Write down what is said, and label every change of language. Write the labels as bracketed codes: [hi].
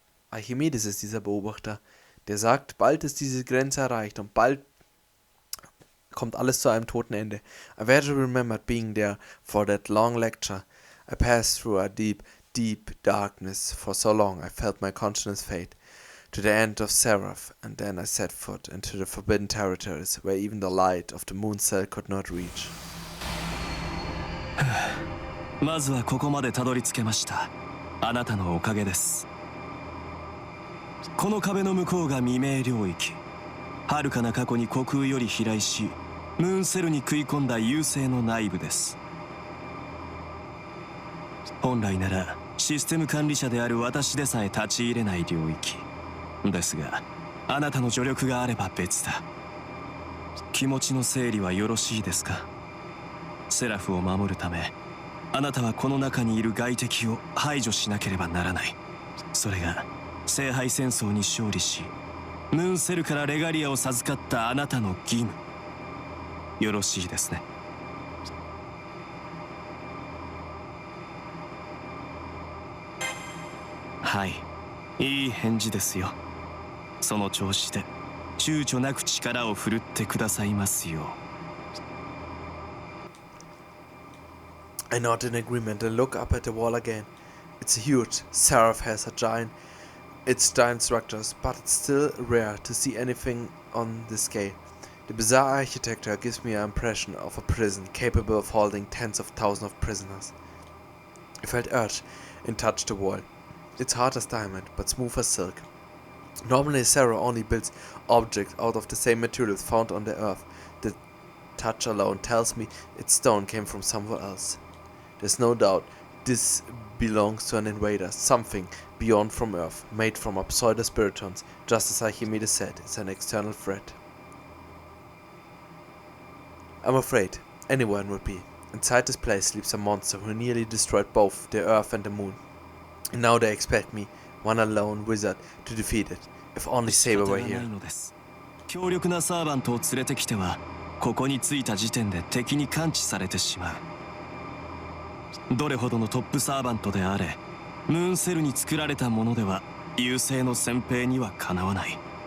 [de] Archimedes ist dieser Beobachter, der sagt, bald ist diese Grenze erreicht und bald kommt alles zu einem toten Ende. [en] I vaguely remembered being there for that long lecture. I passed through a deep, deep darkness for so long I felt my consciousness fade to the end of SERAPH, and then I set foot into the forbidden territories where even the light of the Mond Zelle could not reach. [ja] まずはここまでたどり着けました。あなたのおかげです。この壁の向こうが未明領域。遥かな過去に虚空より飛来し、ムーンセルに食い込んだ優勢の内部です。本来ならシステム管理者である私でさえ立ち入れない領域ですが、あなたの助力があれば別だ。気持ちの整理はよろしいですか？セラフを守るため、あなたはこの中にいる外敵を排除しなければならない。それが聖杯戦争に勝利し、ムーンセルからレガリアを授かったあなたの義務。よろしいですね。はい、いい返事ですよ。その調子で躊躇なく力を振るってくださいますよ。 [en] I nod in agreement and look up at the wall again. It's huge. SERAPH has a giant its giant structures, but it's still rare to see anything on this scale. The bizarre architecture gives me an impression of a prison capable of holding tens of thousands of prisoners. I felt urge and touched the wall. It's hard as diamond, but smooth as silk. Normally SERAPH only builds objects out of the same materials found on the earth. The touch alone tells me its stone came from somewhere else. There's no doubt this belongs to an invader, something beyond from Earth, made from pseudo-spiritons, just as Archimedes said, it's an external threat. I'm afraid anyone would be. Inside this place sleeps a monster who nearly destroyed both the Earth and the Moon. And now they expect me, one alone wizard, to defeat it. If only Saber were here. [ja] 強力なサーバントを連れてきては、ここに着いた時点で敵に感知されてしまう。どれほどのトップサーバントであれ、ムーンセルに作られたものでは優勢の先兵にはかなわない。